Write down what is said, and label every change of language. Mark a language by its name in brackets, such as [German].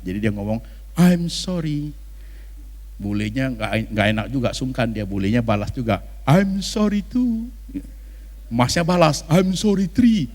[Indonesian] Jadi dia ngomong, [English] I'm sorry. [Indonesian] Bulenya nggak enak juga, sungkan dia. Bulenya balas juga, [English] I'm sorry too. [Indonesian] Masnya balas, [English] I'm sorry three.